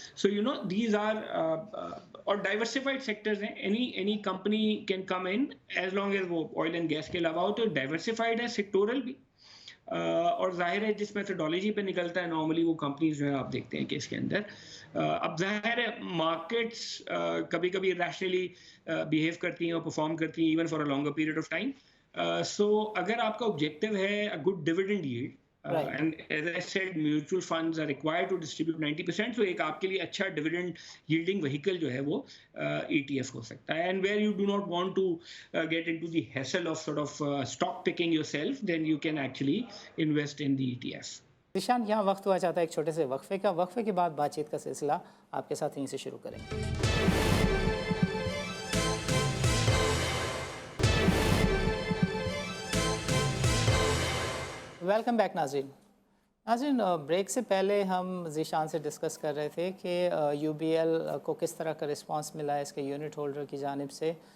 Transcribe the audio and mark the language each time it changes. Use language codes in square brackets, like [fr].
[en] so you know these are [hi] और diversified sectors हैं, [en] any company can come in as long as [hi] वो oil and gas के अलावा हो, तो डाइवर्सिफाइड है, सेक्टोरल भी, और जाहिर है जिस मेथोडोलॉजी पे निकलता है नॉर्मली वो कंपनीज जो है आप देखते हैं कि इसके अंदर अब जाहिर है मार्केट्स कभी कभी रैशनली बिहेव करती हैं और परफॉर्म करती हैं [en] Even for a longer period of time. [hi] सो अगर आपका ऑब्जेक्टिव है [en] a good dividend yield, and as I said, mutual funds are required to distribute 90%, so [hi] एक आपके लिए अच्छा dividend yielding vehicle जो है वो ETF हो सकता है, [en] and where you do not want to get into the hassle of sort of stock picking yourself, then you can actually invest in the ETF. [hi] Zeeshan, यहाँ वक्त हुआ चाहता है एक छोटे से वक्फे का। वक्फे के बाद बातचीत का सिलसिला आपके साथ यहीं से शुरू करेंगे। वेलकम बैक नाज़रीन, ब्रेक से पहले हम ज़ीशान से डिस्कस कर रहे थे कि UBL को किस तरह का रिस्पांस मिला है इसके यूनिट होल्डर की जानिब से।